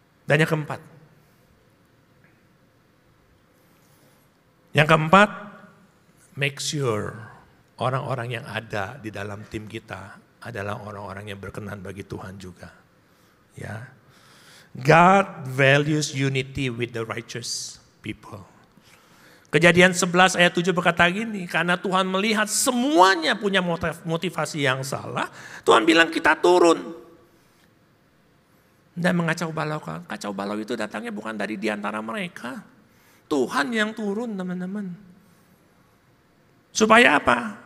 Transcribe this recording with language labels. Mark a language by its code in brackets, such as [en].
[id] Dan yang keempat, make sure orang-orang yang ada di dalam tim kita adalah orang-orang yang berkenan bagi Tuhan juga. Ya. [en] God values unity with the righteous people. [id] Kejadian 11 ayat 7 berkata gini, karena Tuhan melihat semuanya punya motivasi yang salah, Tuhan bilang kita turun. Dan mengacau balau. Kacau balau itu datangnya bukan dari di antara mereka. Tuhan yang turun teman-teman. Supaya apa?